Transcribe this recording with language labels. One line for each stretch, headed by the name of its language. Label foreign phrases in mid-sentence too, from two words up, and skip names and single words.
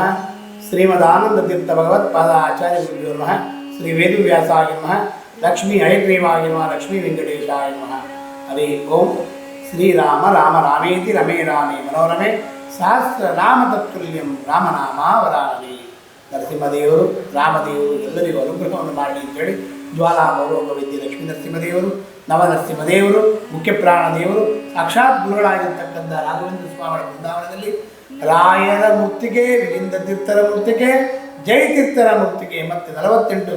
Sanskrit: श्रीमदानंद तीर्थ भगवत्पाद आचार्य गुरुभ्यो नमः। श्री वेदव्यासाय नमः। लक्ष्मी हयग्रीवाय नमः। लक्ष्मी वेंकटेशाय नमः। हरि ओम। श्रीराम राम रामेति रमे रामे मनोरमे सहस्रनाम तत्तुल्यं रामनामावरानने।
Kannada: ನರಸಿಂಹದೇವರು ರಾಮದೇವರು ಎಲ್ಲರಿಗೂ ಅನುಗ್ರಹವನ್ನು ಮಾಡಲಿ ಅಂತೇಳಿ ಜ್ವಾಲಾ ಗೌರವ ವಿದ್ಯೆ ಲಕ್ಷ್ಮೀ ನರಸಿಂಹದೇವರು, ನವನರಸಿಂಹದೇವರು, ಮುಖ್ಯಪ್ರಾಣ ದೇವರು, ಸಾಕ್ಷಾತ್ ಗುರುಗಳಾಗಿರ್ತಕ್ಕಂಥ ರಾಘವೇಂದ್ರ ಸ್ವಾಮಿಗಳ ಬೃಂದಾವನದಲ್ಲಿ ರಾಯರ ಮೂರ್ತಿಗೆ, ವಿಲಿಂದ ತೀರ್ಥರ ಮೂರ್ತಿಗೆ, ಜಯತೀರ್ಥರ ಮೂರ್ತಿಗೆ ಮತ್ತು 48